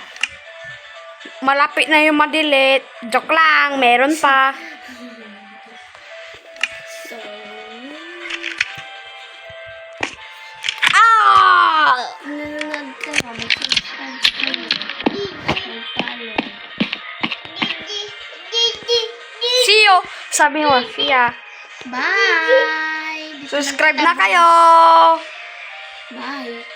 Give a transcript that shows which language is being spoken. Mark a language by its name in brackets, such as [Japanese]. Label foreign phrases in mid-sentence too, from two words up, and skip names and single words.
[Filipino] Malapit na yung ma-delete. Joke lang. Meron pa. So, Ah! nanonood ka, mag-subscribe kayo. Mag-follow. [English] See you. [Filipino] Sabi mo, [English] see ya. Bye! [Filipino] Subscribe na kayo. [English] Bye!